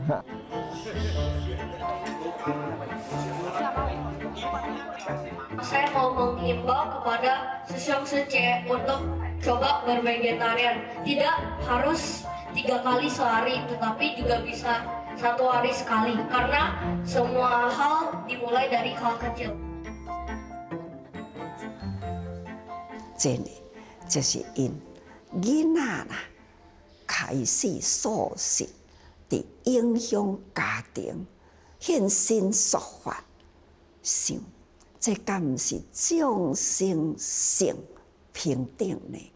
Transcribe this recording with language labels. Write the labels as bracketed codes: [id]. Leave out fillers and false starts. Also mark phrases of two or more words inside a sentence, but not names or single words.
[id] Saya mau menghimbau kepada sesiang-sece untuk coba bervegetarian. Tidak harus 3 kali sehari, tetapi juga bisa 1 hari sekali. Karena semua hal dimulai dari hal kecil. [nan] 真的就是因囡仔啦开始素食，伫影响家庭，现身说法，想这敢毋是众生性平等呢？